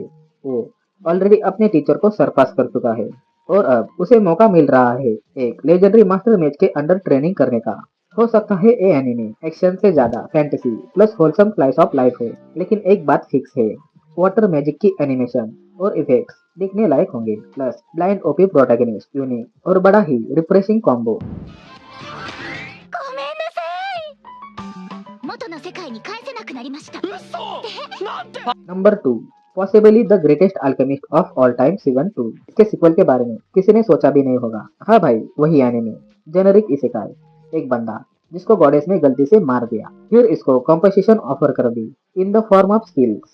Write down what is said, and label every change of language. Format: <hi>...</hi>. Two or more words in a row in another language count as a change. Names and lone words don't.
<hi>वो ऑलरेडी अपने टीचर को सरपास कर चुका है और अब उसे मौका मिल रहा है एक</hi> <en>legendary master mage</en> <hi>के अंडर ट्रेनिंग करने का। हो सकता है ये एनिमे एक्शन से ज्यादा</hi> <en>fantasy plus wholesome slice of life</en> <hi>हो, लेकिन एक बात फिक्स है,</hi> <en>water magic</en> <hi>की एनिमेशन और इफेक्ट्स देखने लायक होंगे,</hi> <en>plus blind OP protagonist, unique</en> <hi>और बड़ा ही</hi> <en>refreshing combo.</en> <ja>ごめんなさい。元の世界に返せなくなりました。</ja> <en>Number 2, Possibly the Greatest Alchemist of All Time Season 2.</en> <hi>इसके सीक्वल के बारे में किसी ने सोचा भी नहीं होगा। हाँ भाई, वही</hi> <en>anime generic isekai,</en> <hi>एक बंदा जिसको गॉडेस ने गलती से मार दिया, फिर इसको</hi> <en>compensation offer</en> <hi>कर दी</hi> <en>in the form of skills.</en>